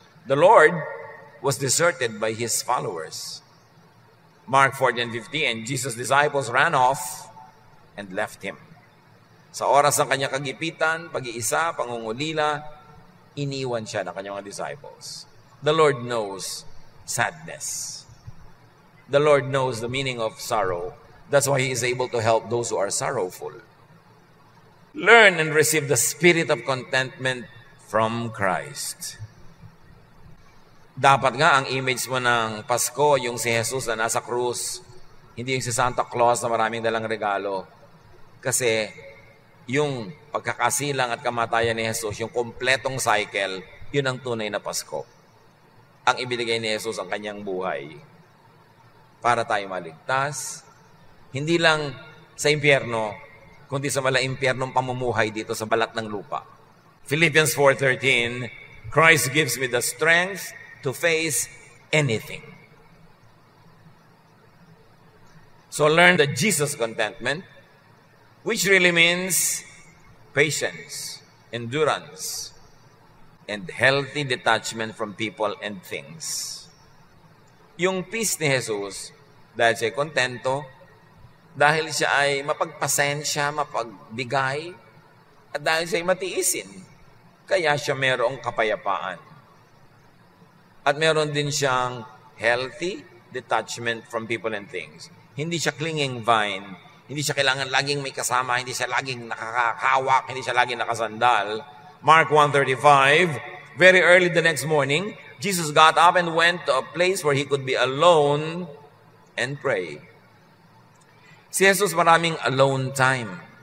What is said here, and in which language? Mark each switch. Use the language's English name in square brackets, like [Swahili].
[English] The Lord was deserted by His followers. Mark 14:50, and Jesus' disciples ran off and left Him. [Filipino] Sa oras ng kanyang kagipitan, pag-iisa, pangungulila, iniwan siya ng kanyang mga disciples. [English] The Lord knows sadness. The Lord knows the meaning of sorrow. That's why He is able to help those who are sorrowful. Learn and receive the spirit of contentment from Christ. [Filipino] Dapat nga ang image mo ng Pasko, yung si Jesus na nasa krus, hindi yung si Santa Claus na maraming dalang regalo. Kasi yung pagkakasilang at kamatayan ni Jesus, yung kompletong cycle, yun ang tunay na Pasko. Ang ibinigay ni Jesus ang kanyang buhay para tayo maligtas, hindi lang sa impyerno, kundi sa impyernong pamumuhay dito sa balat ng lupa. [English] Philippians 4:13, Christ gives me the strength to face anything. So learn the Jesus contentment, which really means patience, endurance, and healthy detachment from people and things. [Filipino] Yung peace ni Jesus, dahil siya kontento, dahil siya ay mapagpasensya, mapagbigay, at dahil siya ay matiisin, kaya siya mayroong kapayapaan. At meron din siyang [English] healthy detachment from people and things. [Filipino] Hindi siya clinging vine, hindi siya kailangan laging may kasama, hindi siya laging nakakahawak, hindi siya laging nakasandal. [English] Mark 1:35, very early the next morning, Jesus got up and went to a place where He could be alone and pray. [Filipino] Si Jesus maraming [English] alone time.